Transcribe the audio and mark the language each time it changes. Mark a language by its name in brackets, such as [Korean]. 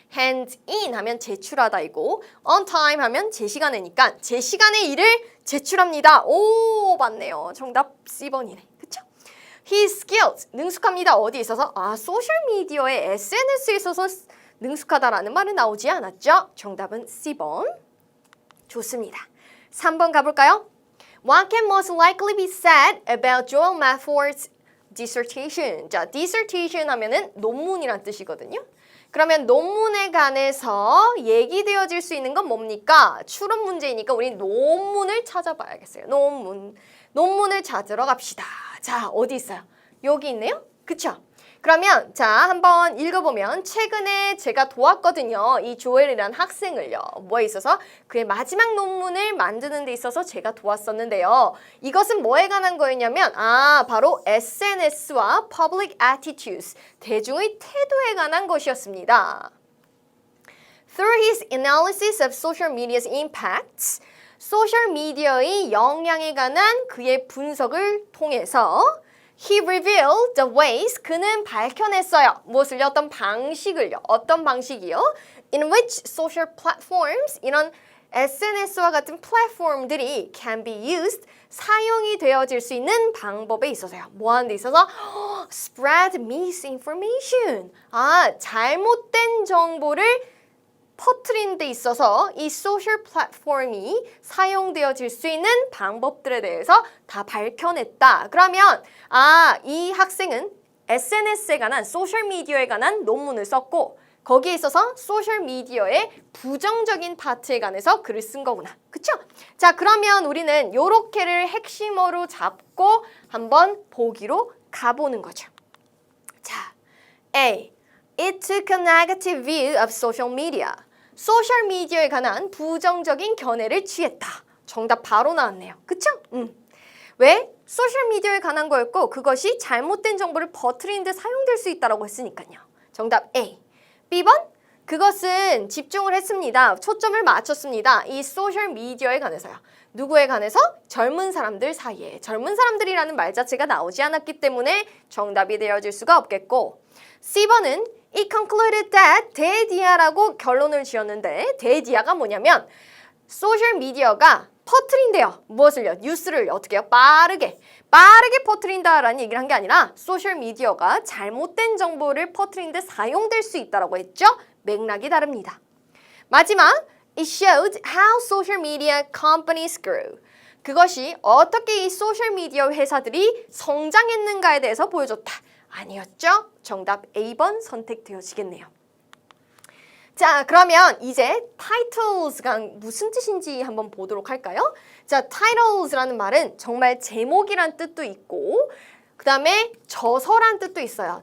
[Korean] hands in 하면 제출하다이고 on time 하면 제 시간에니까 제 시간에 일을 제출합니다. 오 맞네요. 정답 C번이네. 그쵸? [English] He's skilled. [Korean] 능숙합니다. 어디에 있어서? 아 소셜미디어에 SNS에 있어서 능숙하다라는 말은 나오지 않았죠? 정답은 C번. 좋습니다. 3번 가볼까요? [English] What can most likely be said about Joel Matford's dissertation. [Korean] 자, dissertation 하면은 논문이란 뜻이거든요. 그러면 논문에 관해서 얘기되어질 수 있는 건 뭡니까? 추론 문제이니까 우리 논문을 찾아봐야겠어요. 논문을 찾으러 갑시다. 자, 어디 있어요? 여기 있네요? 그쵸? 그러면 자 한번 읽어보면 최근에 제가 도왔거든요. 이 조엘이라는 학생을요. 뭐에 있어서? 그의 마지막 논문을 만드는 데 있어서 제가 도왔었는데요. 이것은 뭐에 관한 거였냐면 바로 SNS와 Public Attitudes, 대중의 태도에 관한 것이었습니다. [English] Through his analysis of social media's impacts, [Korean] 소셜미디어의 영향에 관한 그의 분석을 통해서 [English] He revealed the ways, [Korean] 그는 밝혀냈어요. 무엇을요? 어떤 방식을요. 어떤 방식이요? [English] In which social platforms, [Korean] 이런 SNS와 같은 플랫폼들이 [English] can be used, [Korean] 사용이 되어질 수 있는 방법에 있어서요. 뭐 하는 데 있어서? [English] Spread misinformation. [Korean] 잘못된 정보를 퍼뜨리는 데 있어서 이 소셜 플랫폼이 사용되어질 수 있는 방법들에 대해서 다 밝혀냈다. 그러면 이 학생은 SNS에 관한 소셜미디어에 관한 논문을 썼고 거기에 있어서 소셜미디어의 부정적인 파트에 관해서 글을 쓴 거구나. 그쵸? 자 그러면 우리는 요렇게를 핵심어로 잡고 한번 보기로 가보는 거죠. 자, A. [English] It took a negative view of social media. [Korean] 소셜미디어에 관한 부정적인 견해를 취했다. 정답 바로 나왔네요. 그쵸? 왜? 소셜미디어에 관한 거였고 그것이 잘못된 정보를 퍼뜨리는 데 사용될 수 있다고 했으니까요. 정답 A. B번? 그것은 집중을 했습니다. 초점을 맞췄습니다. 이 소셜미디어에 관해서요. 누구에 관해서? 젊은 사람들 사이에. 젊은 사람들이라는 말 자체가 나오지 않았기 때문에 정답이 되어질 수가 없겠고 C번은 [English] It concluded that [Korean] 대디아라고 결론을 지었는데 대디아가 뭐냐면 소셜미디어가 퍼뜨린대요. 무엇을요? 뉴스를 어떻게 해요? 빠르게 퍼뜨린다라는 얘기를 한 게 아니라 소셜미디어가 잘못된 정보를 퍼뜨리는 데 사용될 수 있다고 했죠? 맥락이 다릅니다. [English] 마지막, It showed how social media companies grew. [Korean] 그것이 어떻게 이 소셜미디어 회사들이 성장했는가에 대해서 보여줬다. 아니었죠? 정답 A번 선택되어지겠네요. 자, 그러면 이제 titles가 무슨 뜻인지 한번 보도록 할까요? 자, titles라는 말은 정말 제목이란 뜻도 있고 그 다음에 저서란 뜻도 있어요.